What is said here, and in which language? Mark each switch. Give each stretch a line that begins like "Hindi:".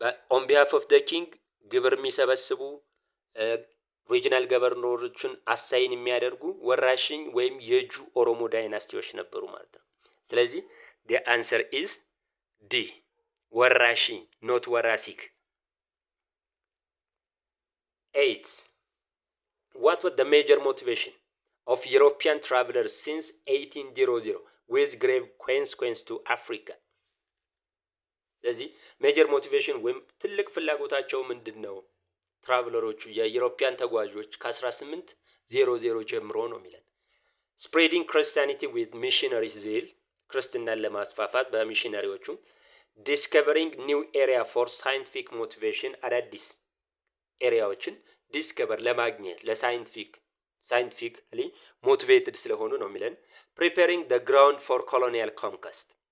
English: on behalf of the king
Amharic: ግብር የሚሰበስቡ ሪጂናል ገቨርነሮችን አሳይን የሚያደርጉ ወራሽኝ ወይም የጁ ኦሮሞ ዳይናስቲዎች ነበሩ ማለት ነው። ስለዚህ
English: the answer is D
Amharic: ወራሽኝ not ወራሲክ። 8.
English: What was the major motivation of European travelers since 1800 with grave consequence to Africa?
Amharic: ስለዚህ ሜጀር ሞቲቬሽን ወይም ትልቅ ፍላጎታቸው ምንድነው? ትራቨለሮቹ የዩሮፒያን ተጓዦች ከ1800 ጀምሮ ነው የሚለን።
English: spreading Christianity with missionary zeal
Amharic: ክርስትናን ለማስፋፋት በሚሽነሪዎቹ ዲስከቨሪንግ ኒው ኤሪያ ፎር ሳይንቲፊክ ሞቲቬሽን አዳዲስ ኤሪያዎችን ዲስከቨር ለማግኘት ለሳይንቲፊክሊ ሞቲቬትድ ስለሆኑ ነው የሚለን። ፕሪፔሪንግ
English: the ground for colonial conquest